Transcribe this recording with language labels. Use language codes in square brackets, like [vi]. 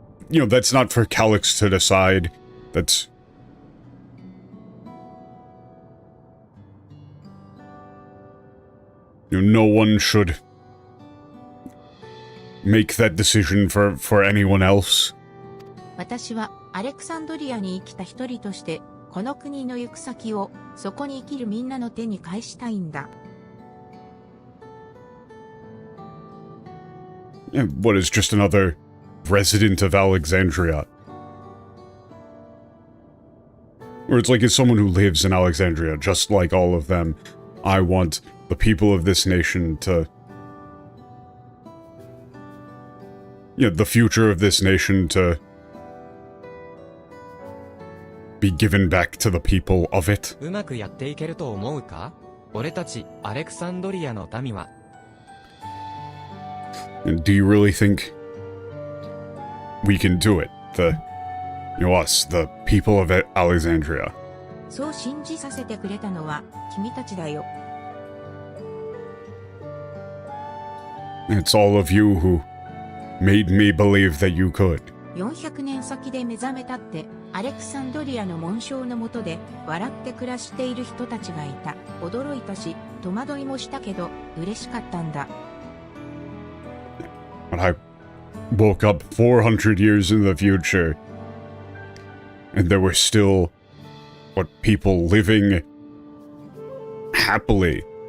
[en] you know, that's not for Calyx to decide. That's... you know, no one should make that decision for anyone else. [ja] 私はアレクサンドリアに生きた一人として、この国の行く先を、そこに生きるみんなの手に返したいんだ。 [en] Yeah, what is just another resident of Alexandria? Or it's like as someone who lives in Alexandria, just like all of them, I want the people of this nation to... Yeah, the future of this nation to be given back to the people of it. [ja] うまくやっていけると思うか？俺たち、アレクサンドリアの民は。 [en] And do you really think we can do it? Us, the people of Alexandria. [ja] そう信じさせてくれたのは、君たちだよ。 [en] It's all of you who made me believe that you could. [ja] 400年先で目覚めたって、アレクサンドリアの紋章の下で笑って暮らしている人たちがいた。驚いたし、戸惑いもしたけど、嬉しかったんだ。 [en] When I woke up 400 years in the future, and there were still, people living happily.